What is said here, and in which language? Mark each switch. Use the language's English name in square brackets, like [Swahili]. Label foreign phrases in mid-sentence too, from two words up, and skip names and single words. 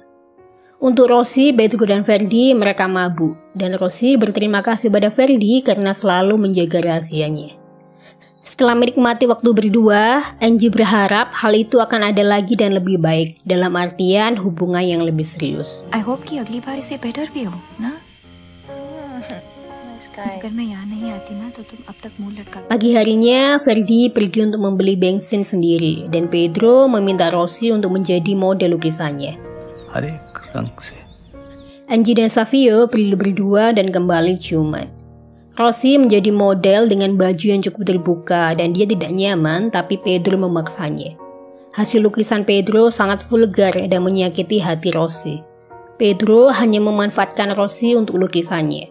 [Indonesian] Untuk Rosie, Pedro dan Ferdi mereka mabuk. Dan Rosie berterima kasih pada Ferdi karena selalu menjaga rahasianya. Setelah menikmati waktu berdua, Angie berharap hal itu akan ada lagi dan lebih baik. Dalam artian hubungan yang lebih serius. [English] I hope [Hindi] कि अगली बार इसे better भी हो, ना? अगर मैं यहाँ नहीं आती ना, तो तुम अब तक मुंह लटका. [Indonesian] Pagi harinya, Ferdi pergi untuk membeli bensin sendiri. Dan Pedro meminta Rosie untuk menjadi model lukisannya. [Hindi] हर एक रंग से. [Indonesian] Angie dan Savio pergi berdua dan kembali ciuman. Rosie menjadi model dengan baju yang cukup terbuka dan dia tidak nyaman, tapi Pedro memaksanya. Hasil lukisan Pedro sangat vulgar dan menyakiti hati Rosie. Pedro hanya memanfaatkan Rosie untuk lukisannya.